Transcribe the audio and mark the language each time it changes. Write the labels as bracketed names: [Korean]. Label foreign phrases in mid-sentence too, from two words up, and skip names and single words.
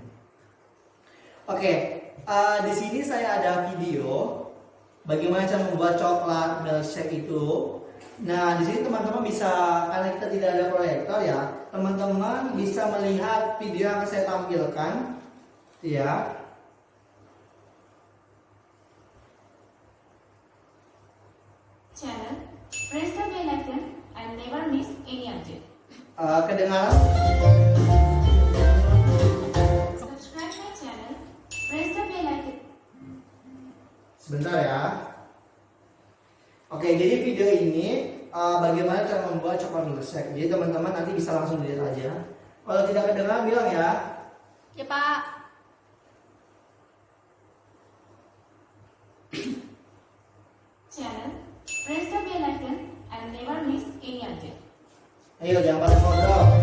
[Indonesian] Oke, di sini saya ada video bagaimana cara membuat coklat milkshake itu. Nah, di sini teman-teman bisa, karena kita tidak ada proyektor ya, teman-teman bisa melihat video yang saya tampilkan, ya. [English] Channel, press the bell icon and never miss any update. [Indonesian] Kedengaran? [English] Subscribe my channel, press the bell icon. [Indonesian] Sebentar ya. Oke, jadi video ini bagaimana cara membuat coklat milkshake. Jadi teman-teman nanti bisa langsung lihat aja. Kalau tidak kedengaran bilang ya. Ya Pak. [English] Channel, press the bell icon and never miss any update. [Indonesian] Ayo jangan pada ngobrol.